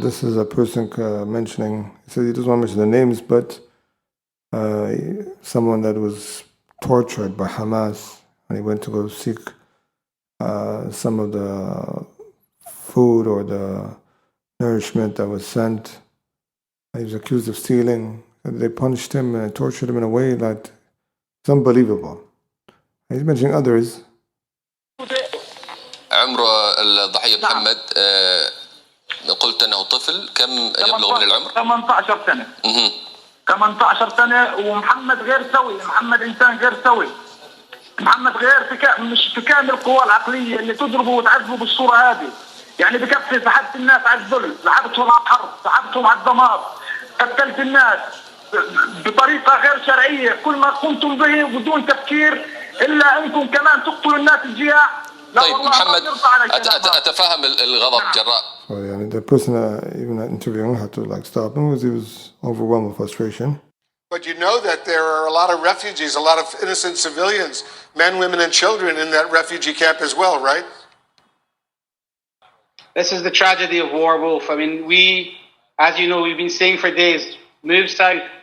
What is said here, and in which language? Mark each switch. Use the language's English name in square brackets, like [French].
[English] This is a person mentioning, he says he doesn't want to mention the names, but someone that was tortured by Hamas, and he went to go seek some of the food or the nourishment that was sent. He was accused of stealing. They punished him and tortured him in a way that it's unbelievable. He's mentioning others. [Arabic] عمر الضحية محمد قلت أنه طفل، كم يبلغ من العمر؟ 18 سنة. 18 سنة، ومحمد غير سوي، محمد إنسان غير سوي. محمد غير مش في كامل القوى العقلية اللي تضربه وتعذبه بالصورة هذه. يعني بكفي سحبت الناس على الذل، سحبتهم على الحرب، سحبتهم على الدمار، قتلت الناس بطريقة غير شرعية، كل ما قمتم به بدون تفكير إلا أنكم كمان تقتلوا الناس الجياع. طيب محمد، أتفهم الغضب جراء [English] So the person even interviewing had to stop him because he was overwhelmed with frustration. But you know that there are a lot of refugees, a lot of innocent civilians, men, women, and children in that refugee camp as well, right? This is the tragedy of war, Wolf. I mean, as you know, we've been saying for days, move south.